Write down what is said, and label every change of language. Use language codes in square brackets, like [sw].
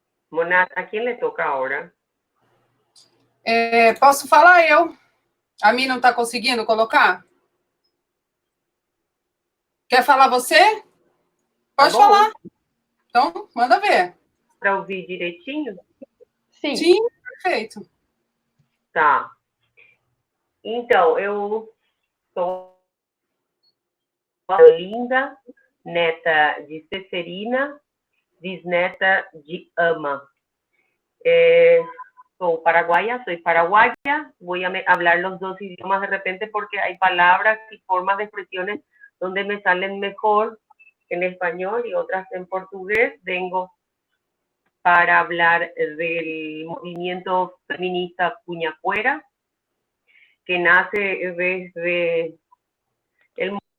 [es] Monat, ¿a quién le toca ahora? [pt] Posso falar eu? A mim não está conseguindo colocar? Quer falar você? Pode falar. Então, manda ver. Para ouvir direitinho? Sim. Sim, perfeito. Tá. Então, eu sou Linda, neta de Ceferina, bisneta de Ama. [es] Soy paraguaya, voy a hablar los dos idiomas de repente porque hay palabras y formas de expresiones donde me salen mejor en español y otras en portugués. Vengo para hablar del movimiento feminista Puñacuera, que nace desde el...